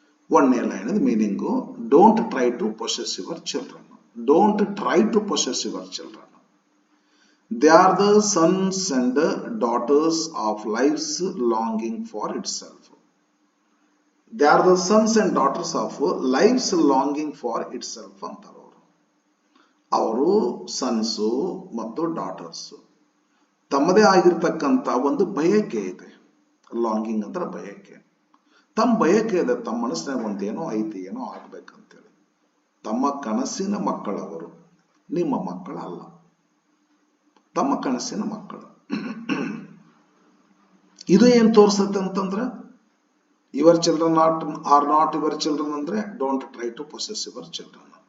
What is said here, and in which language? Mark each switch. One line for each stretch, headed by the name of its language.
Kannada: 1ನೇ line meaning,
English: Don't try to possess your children. Don't try to possess your children. They are the sons and daughters of life's longing for itself. They are the sons and daughters of life's longing for itself
Kannada: ಅಂತಾರೆ ಅವರು sons ಮತ್ತು daughters, ತಮ್ಮದೇ ಆಗಿರ್ತಕ್ಕಂಥ ಒಂದು ಬಯಕೆ ಇದೆ. Longing ಅಂದ್ರೆ ಬಯಕೆ, ತಮ್ಮ ಬಯಕೆ ಇದೆ, ತಮ್ಮ ಮನಸ್ಸಿನಾಗ ಒಂದೇನೋ ಐತಿ, ಏನೋ ಆಗ್ಬೇಕಂತೇಳಿ. ತಮ್ಮ ಕನಸಿನ ಮಕ್ಕಳವರು, ನಿಮ್ಮ ಮಕ್ಕಳಲ್ಲ, ತಮ್ಮ ಕನಸಿನ ಮಕ್ಕಳು. ಇದು ಏನ್ ತೋರ್ಸತ್ತೆ ಅಂತಂದ್ರೆ,
English: Your children are not your children ಅಂದ್ರೆ don't try to possess your children.